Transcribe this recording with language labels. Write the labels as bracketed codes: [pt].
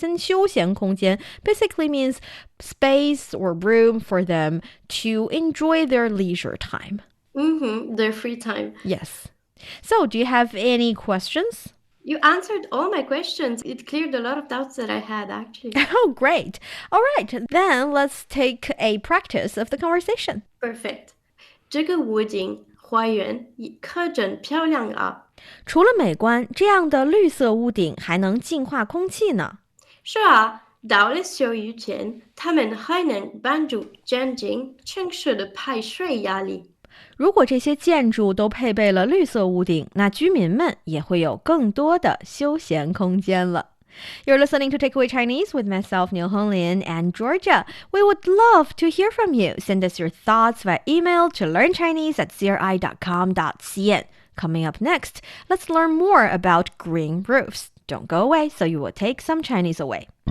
[en] And 休闲空间 basically means space or room for them to enjoy their leisure time. Their free time. Yes. So, do you have any questions? You answered all my questions. It cleared a lot of doubts that I had, actually. Oh, great. All right, then let's take a practice of the conversation. Perfect. [zh] 这个屋顶花园可真漂亮啊。除了美观，这样的绿色屋顶还能净化空气呢。是啊，到了下雨天，它们还能帮助减轻城市的排水压力。如果这些建筑都配备了绿色屋顶，那居民们也会有更多的休闲空间了。 [en] You're listening to Takeaway Chinese with myself, Niu Honglin, and Georgia. We would love to hear from you. Send us your thoughts via email to learnchinese@cri.com.cn. Coming up next, let's learn more about green roofs. Don't go away, so you will take some Chinese away.